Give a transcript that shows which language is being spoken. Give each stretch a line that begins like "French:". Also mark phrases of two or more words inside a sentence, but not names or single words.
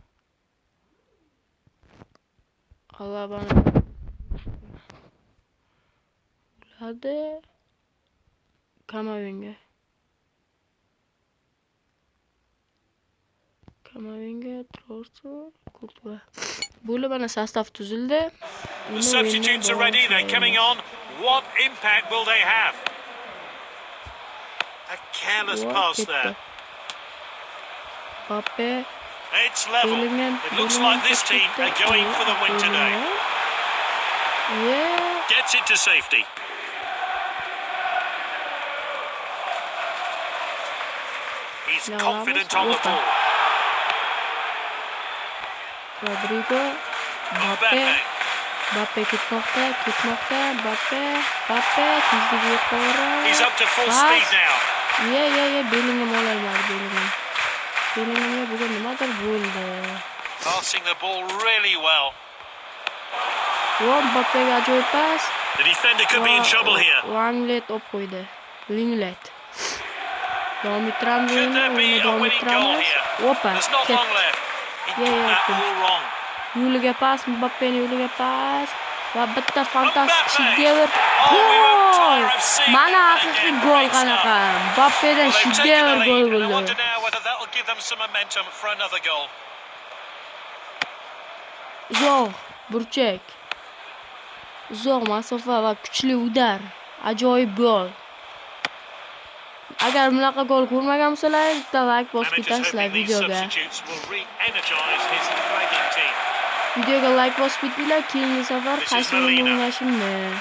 Uzbek: Alabani uladi. Kamavinga Trossard, Courtois. Bo'lib mana sostav tuzildi.
English: The substitutes are ready, they're coming on. What impact will they have? A careless pass there. Mbappe. It's level. It looks like this team are going for the win today. Yeah. Gets it to safety. He's confident on the ball. Rodrigo.
Uzbek: Mbappe ketmoqda. Mbappe tezligi yuqori.
English: He's up to full speed now. Yeah.
Uzbek: Bellingham ololmadi. Bellinghamga bugun nimadir bo'ldi.
English: Passing the ball really well.
Uzbek: Mbappega ajoyib pas.
English: The defender could be in trouble here. Langlet olib qo'ydi. Linglet. Davom ettiramiz. Could there be a winning goal here? There's not long left. He got that all wrong.
Uzbek: Yo'liga pas, Mbappening yo'liga pas va bitta fantastik shedevr. Gol! Mana haqiqiy gol qanaqa. Mbappedan shedevr gol
English: I
Uzbek: bo'ldi.
English: wonder now whether that will give them some momentum for another goal.
Uzbek: Uzoq burchak. Uzoq masofa va kuchli udar. Ajoyib gol. Agar bunaqa gol ko'rmagan bo'lsangiz, bitta like bosib ketasizlar videoga. Videoga like bosib ketinglar, keyingi safar qaysi o'yin o'ynashimni.